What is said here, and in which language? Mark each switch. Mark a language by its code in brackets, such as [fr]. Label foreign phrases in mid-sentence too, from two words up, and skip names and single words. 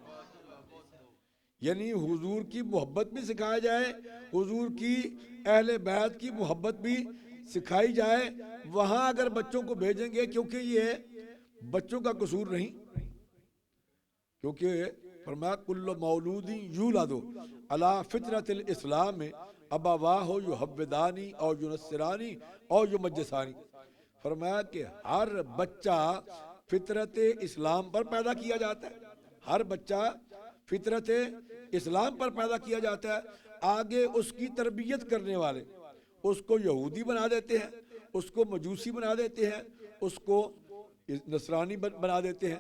[ur] یعنی حضور کی محبت بھی سکھایا جائے، حضور کی اہل بیت کی محبت بھی سکھائی جائے۔ وہاں اگر بچوں کو بھیجیں گے، کیونکہ یہ بچوں کا قصور نہیں، کیونکہ فرمایا [ar] کل مولود یولد علی فطرت الاسلام ابواہ یحودانی او ینصرانی او یمجسانی۔ [ur] فرمایا کہ ہر بچہ فطرت اسلام پر پیدا کیا جاتا ہے، ہر بچہ فطرت اسلام پر پیدا کیا جاتا ہے۔ آگے اس کی تربیت کرنے والے اس کو یہودی بنا دیتے ہیں، اس کو مجوسی بنا دیتے ہیں، اس کو نصرانی بنا دیتے ہیں۔